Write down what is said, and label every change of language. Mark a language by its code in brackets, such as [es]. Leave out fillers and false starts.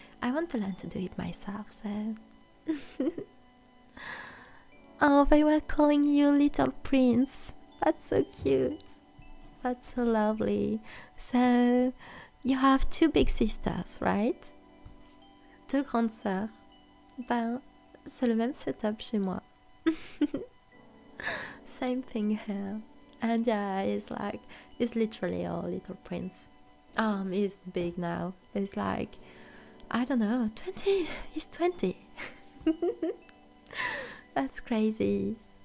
[en] I want to learn to do it myself, so. Oh, they were calling you Little Prince. That's so cute. That's so lovely. So, you have 2 big sisters, right? [fr] 2 grandes sœurs. Ben, c'est le même setup chez moi. [en] Same thing here. And yeah, it's literally a Little Prince. He's big now. It's like, I don't know, 20. He's 20. That's crazy.